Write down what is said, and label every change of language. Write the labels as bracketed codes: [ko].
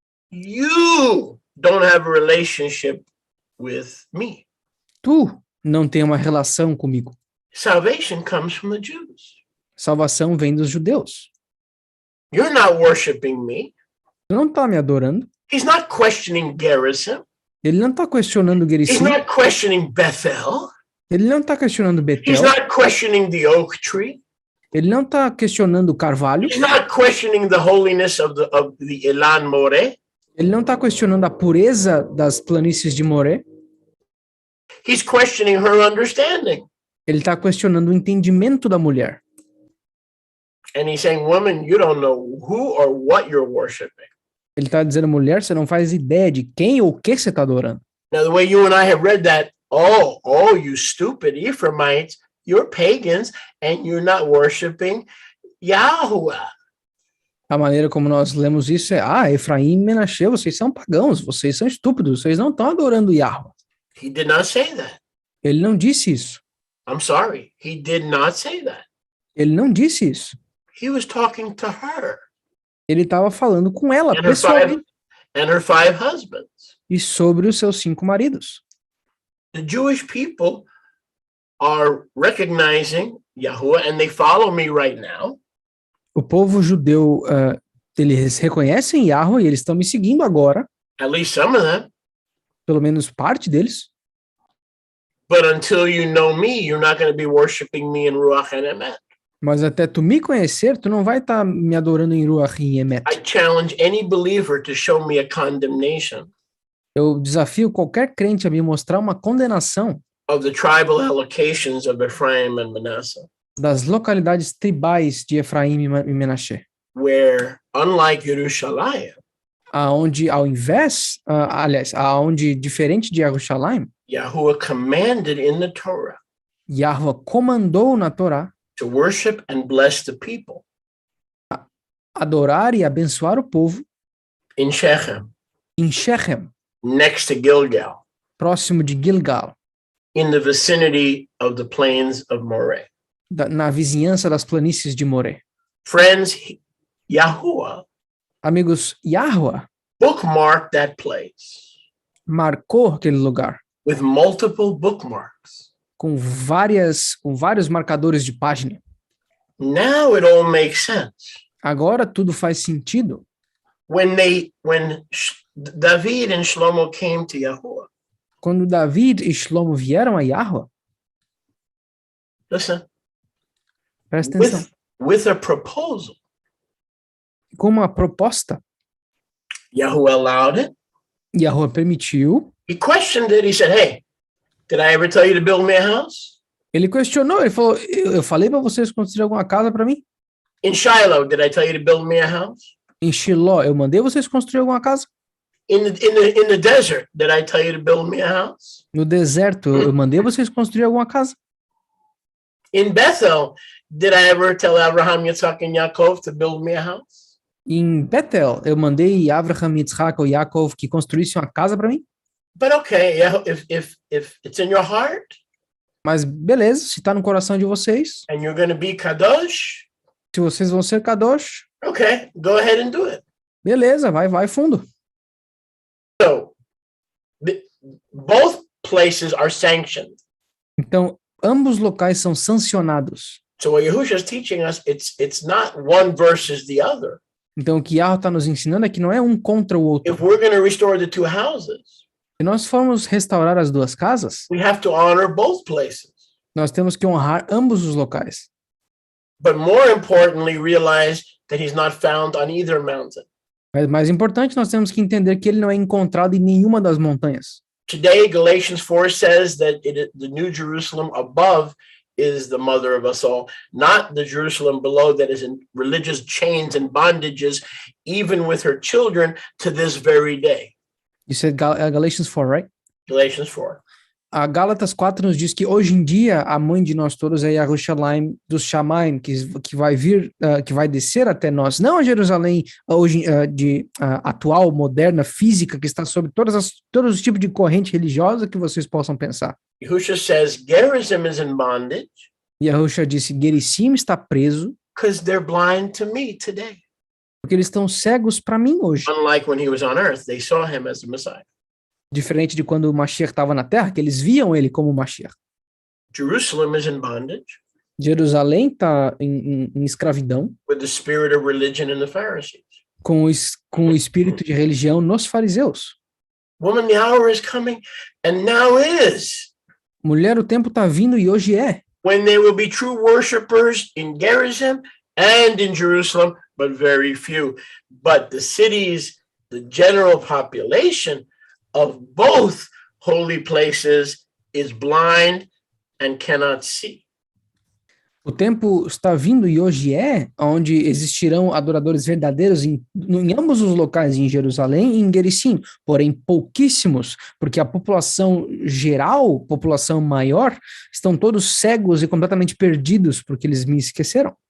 [en] you don't have a relationship with me. [pt] tu não tem uma relação comigo. [en] Salvation comes from the Jews. [pt] Salvação vem dos judeus. [en] You're not worshiping me. [pt] Tu não está me adorando. [en] He's not questioning Gerizim. [pt] Ele não está questionando [en] He's Gerizim. not questioning Bethel. [pt] Ele não está questionando [en] He's [pt] Betel. [en] not questioning the oak tree. [pt] Ele não está questionando o carvalho. [en] He's not questioning the holiness of the Elan Moreh. [pt] Ele não está questionando a pureza das planícies de Moré. [en] He's questioning her understanding. [pt] Ele está questionando o entendimento da mulher. [en] And he's saying, woman, you don't know who or what you're worshiping. [pt] Ele está dizendo, mulher, você não faz ideia de quem ou o que você está adorando. [en] Now, the way you and I have read that, oh, you stupid Ephraimites, you're pagans and you're not worshiping Yahuwah. [pt] A maneira como nós lemos isso é, Efraim e Menaché, vocês são pagãos, vocês são estúpidos, vocês não estão adorando Yahuwah. [en] He did not say that. [pt] Ele não disse isso. [en] I'm sorry. He did not say that. [pt] Ele não disse isso. [en] He was talking to her [pt] Ele estava falando com ela, [en] and [pt] pessoalmente, [en] her 5 husbands. [pt] e sobre os seus 5 maridos. [en] The Jewish people are recognizing Yahuwah and they follow me right now. [pt] O povo judeu, eles reconhecem Yahuwah e eles estão me seguindo agora, [en] At least some of them. [pt] pelo menos parte deles. [en] But until you know me, you're not going to be worshiping me in Ruach and Emet. [pt] Mas até tu me conhecer, tu não vai estar me adorando em Ruach e em Emet. [en] I challenge any believer to show me a condemnation [pt] Eu desafio qualquer crente a me mostrar uma condenação [en] of the tribal allocations of Ephraim and Manasseh, [pt] das localidades tribais de Efraim e Menaché, [en] where, unlike Yerushalayim, [pt] aonde, aonde, diferente de Jerusalém, [en] Yahuwah commanded in the Torah [pt] Yahuwah comandou na Torá [en] to worship and bless the people [pt] adorar e abençoar o povo [en] in Shechem, [pt] em Shechem, [en] next to Gilgal, [pt] próximo de Gilgal, [en] in the vicinity of the plains of Moreh. [pt] na vizinhança das planícies de Moré. [en] Friends, Yahuwah [pt] Amigos, Yahuwah [en] bookmarked that place [pt] marcou aquele lugar [en] with multiple bookmarks. [pt] com vários marcadores de página. [en] Now it all makes sense. [pt] Agora tudo faz sentido. [en] When David and Shlomo came to Yahuwah, [pt] Quando David e Shlomo vieram a Yahuwah, [en] listen, [pt] presta atenção, [en] with a proposal, [pt] com uma proposta. [en] Yahweh allowed it. [pt] Yahweh permitiu. [en] He questioned it. He said, hey, did I ever tell you to build me a house? [pt] Ele questionou, ele falou, eu falei para vocês construir alguma casa para mim? [en] In Shiloh, did I tell you to build me a house? [pt] Em Shiló, eu mandei vocês construir alguma casa? [en] In the desert, did I tell you to build me a house? [pt] No deserto, eu mandei vocês construir alguma casa? [en] In Bethel, did I ever tell Abraham, Yitzhak, and Yaakov to build me a house? [pt] Em Betel, eu mandei Abraham, Yitzhak ou Yaakov que construíssem uma casa para mim? [en] But okay, yeah, if it's in your heart, [pt] Mas beleza, se está no coração de vocês, [en] and you're going to be kadosh, [pt] se vocês vão ser kadosh, [en] okay, go ahead and do it. [pt] beleza, vai fundo. [en] So, both places are sanctioned. [pt] Então, ambos locais são sancionados. [en] So what Yahushua is teaching us, it's not one versus the other. [pt] Então, o que Yahweh está nos ensinando é que não é um contra o outro. [en] If we're going to restore the two houses, [pt] Se nós formos restaurar as duas casas, [en] we have to honor both places. [pt] nós temos que honrar ambos os locais. [en] But more importantly, realize that he's not found on either mountain. [pt] Mas mais importante, nós temos que entender que ele não é encontrado em nenhuma das montanhas. [en] Today, Galatians 4 says that the New Jerusalem above is the mother of us all, not the Jerusalem below that is in religious chains and bondages, even with her children to this very day. [pt] Isso é [en] Galatians 4, right? Galatians 4. [pt] A Gálatas 4 nos diz que hoje em dia a mãe de nós todos é Yerushalayim dos Shamaim, que vai vir, que vai descer até nós, não a Jerusalém hoje atual, moderna, física, que está sob todos os tipos de corrente religiosa que vocês possam pensar. [en] Yahushua says Gerizim is in bondage. [pt] Yahushua disse, Gerizim está preso [en] because they're blind to me today. [pt] porque eles estão cegos para mim hoje. [en] Unlike when he was on earth, they saw him as the Messiah. [pt] Diferente de quando o Mashiach estava na Terra, que eles viam ele como Mashiach. [en] Jerusalem is in bondage [pt] Jerusalém está em escravidão [en] with the spirit of religion in the Pharisees. [pt] com o espírito de religião nos fariseus. [en] Woman, the hour is coming, and now is, [pt] Mulher, o tempo está vindo e hoje é. [en] when there will be true worshipers in Gerizim and in Jerusalem, but very few. But the cities, the general population of both holy places is blind and cannot see. [pt] O tempo está vindo e hoje é, onde existirão adoradores verdadeiros em ambos os locais, em Jerusalém e em Gerizim, porém pouquíssimos, porque a população geral, população maior, estão todos cegos e completamente perdidos, porque eles me esqueceram.